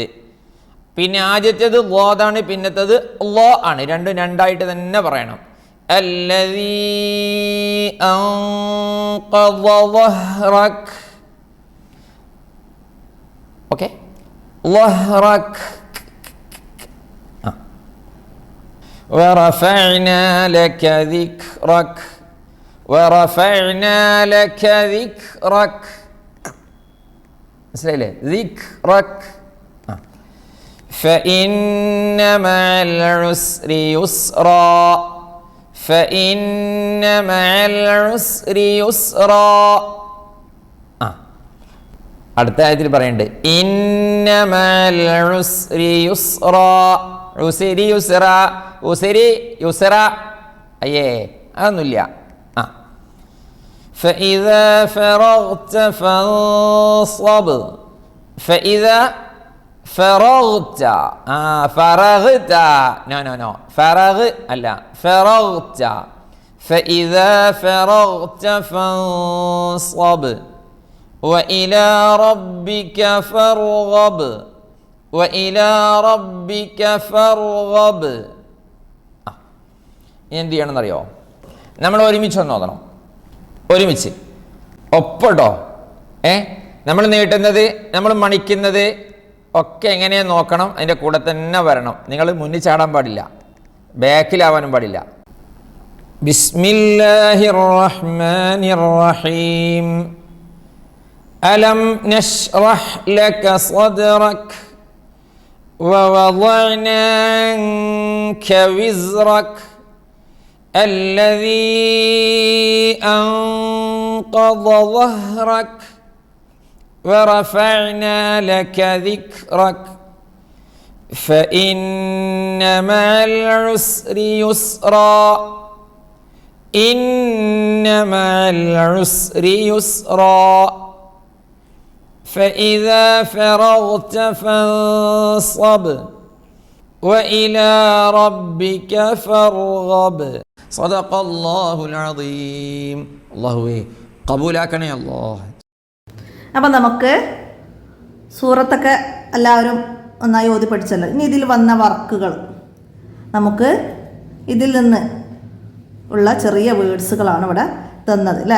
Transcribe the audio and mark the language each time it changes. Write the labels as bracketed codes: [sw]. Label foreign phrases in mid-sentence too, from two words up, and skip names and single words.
[ml] പിന്നെ ആദ്യത്തേത് ളാണ്, പിന്നത്തേത് ലോ ആണ്. രണ്ടും രണ്ടായിട്ട് തന്നെ പറയണം. [ar] الذي أنقض ظهرك. [ml] ഓക്കെ, ളഹ്റക്. [ar] ورفعنا لك ذكرك ورفعنا لك ذكرك. [ml] മനസ്സിലായില്ലേ? ذكرك. [ar] فإن مع العسر يسرا فإن مع العسر يسرا. [ml] അടുത്ത ആയത്തിൽ പറയുന്നുണ്ട് [ar] إن مع العسر يسرا. العسر يسرا، العسر يسرا. [ml] അയ്യേ, അതൊന്നുമില്ല. [ar] فإذا فرغت فانصب. فإذا فرغت فرغت نو فرغ അല്ല, فرغت. فإذا فرغت فانصب وإلى ربك فارغب وإلى ربك فارغب. [ml] എന്ത് ചെയ്യണമെന്നറിയോ? നമ്മൾ ഒരുമിച്ച് ഒന്ന് ഓതണം. ഒരുമിച്ച് ഒപ്പട്ടോ. നമ്മൾ നീട്ടുന്നത്, നമ്മൾ മണിക്കുന്നത് ഒക്കെ എങ്ങനെ നോക്കണം, അതിൻ്റെ കൂടെ തന്നെ വരണം. നിങ്ങൾ മുന്നിൽ ചാടാൻ പാടില്ല, ബാക്കിലാവാനും പാടില്ല. [ar] بسم الله الرحمن الرحيم. ألم نشرح لك صدرك ووضعنا عنك وزرك الذي أنقض ظهرك ورفعنا لك ذكرك فإن مع العسر يسرا إن مع العسر يسرا فإذا فرغت فانصب وإلى ربك فارغب صدق الله العظيم. [ml] അല്ലാഹുവേ ഖബൂലാക്കണേ അല്ലാഹ്. അപ്പം നമുക്ക് സൂറത്തൊക്കെ എല്ലാവരും ഒന്നായി ഓതി പഠിച്ചല്ലോ. ഇനി ഇതിൽ വന്ന വർക്കുകൾ നമുക്ക് ഇതിൽ നിന്ന് ഉള്ള ചെറിയ വേർഡ്സുകളാണ് ഇവിടെ തന്നത് അല്ലേ.